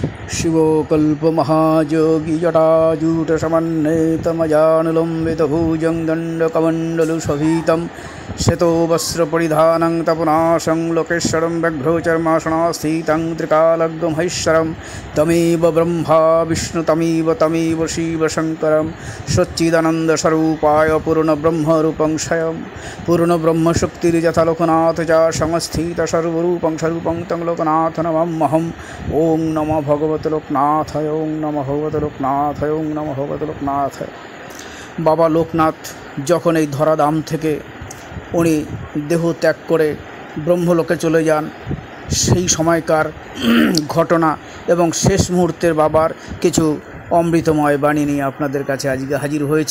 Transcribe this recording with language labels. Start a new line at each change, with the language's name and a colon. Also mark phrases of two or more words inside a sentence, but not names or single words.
Sanskrit: शिवोकल्पमहायोगी जटाजूटसमन्वितमजानुलम्बितभुजं दण्डकमण्डलुशोभितं श्वेतो वस्त्रपरिधानं तपनाशं लोकेश्वरं व्याघ्रचर्मासनास्थितं त्रिकालग्नमहेश्वरं तमेव ब्रह्मा विष्णु तमेव शिवशङ्करं सच्चिदानन्दस्वरूपाय पूर्णब्रह्मरूपं स्वयं पूर्णब्रह्मशक्तिर्यथा लोकनाथ च संस्थितसर्वरूपं स्वरूपं तं लोकनाथ नमाम्यहम्। ओं नमो भगवते लोकनाथाय, ओं नमो भगवते लोकनाथाय, ओं नमो भगवते लोकनाथाय।
Bangla: बाबा लोकनाथ যখন এই ধরাধাম থেকে উনি দেহ ত্যাগ করে ব্রহ্মলোকে চলে যান, সেই সময়কার ঘটনা এবং শেষ মুহূর্তের বাবার কিছু অমৃতময় বাণী নিয়ে আপনাদের কাছে আজকে হাজির হয়েছি।